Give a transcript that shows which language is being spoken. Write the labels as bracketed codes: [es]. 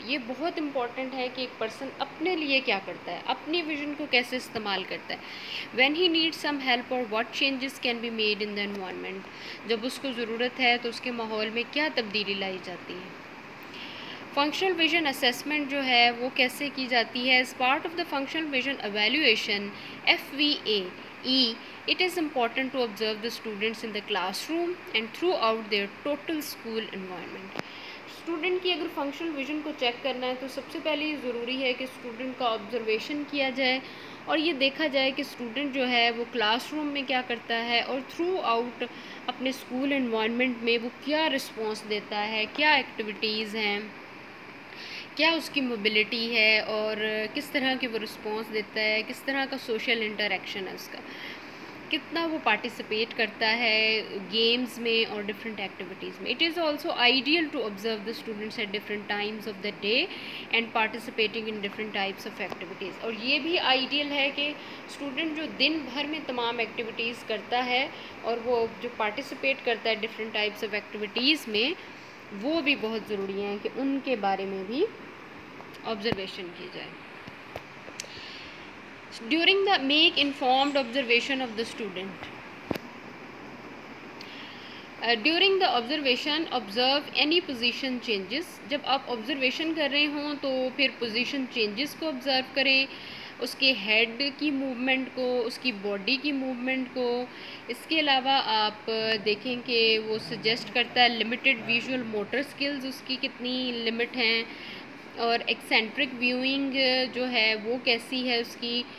[ur] یہ بہت امپورٹنٹ ہے کہ ایک پرسن اپنے لیے کیا کرتا ہے، اپنی ویژن کو کیسے استعمال کرتا ہے. [en] when he need some help اور what changes can be made in the environment, [ur] جب اس کو ضرورت ہے تو اس کے ماحول میں کیا تبدیلی لائی جاتی ہے. فنکشنل ویژن اسیسمنٹ جو ہے وہ کیسے کی جاتی ہے. [en] As part of the functional vision evaluation FVAE, it is important to observe the students in the classroom and throughout their total school environment. [ur] Student کی اگر فنکشنل ویژن کو چیک کرنا ہے تو سب سے پہلے یہ ضروری ہے کہ اسٹوڈنٹ کا آبزرویشن کیا جائے اور یہ دیکھا جائے کہ اسٹوڈنٹ جو ہے وہ کلاس روم میں کیا کرتا ہے اور تھرو آؤٹ اپنے اسکول انوائرمنٹ میں وہ کیا رسپانس دیتا ہے، کیا ایکٹیویٹیز ہیں، کیا اس کی موبلٹی ہے اور کس طرح کی وہ رسپانس دیتا ہے، کس طرح کا سوشل انٹریکشن ہے اس کا، کتنا وہ پارٹیسپیٹ کرتا ہے گیمز میں اور ڈفرینٹ ایکٹیویٹیز میں. [en] It is also ideal to observe the students at different times of the day and participating in different types of activities. [ur] اور یہ بھی آئیڈیل ہے کہ اسٹوڈنٹ جو دن بھر میں تمام ایکٹیویٹیز کرتا ہے اور وہ جو پارٹیسپیٹ کرتا ہے ڈفرینٹ ٹائپس آف ایکٹیویٹیز میں، وہ بھی بہت ضروری ہیں کہ ان کے بارے میں بھی آبزرویشن کی جائے. [en] During the make informed observation of the student. During the observation observe any position changes. [ur] جب آپ observation کر رہے ہوں تو پھر position changes کو observe کریں، اس کے ہیڈ کی موومنٹ کو، اس کی باڈی کی موومنٹ کو. اس کے علاوہ آپ دیکھیں کہ وہ سجیسٹ کرتا ہے لمیٹڈ ویژول موٹر اسکلز اس کی کتنی لمٹ ہیں، اور ایکسینٹرک ویوئنگ جو ہے وہ کیسی ہے اس کی.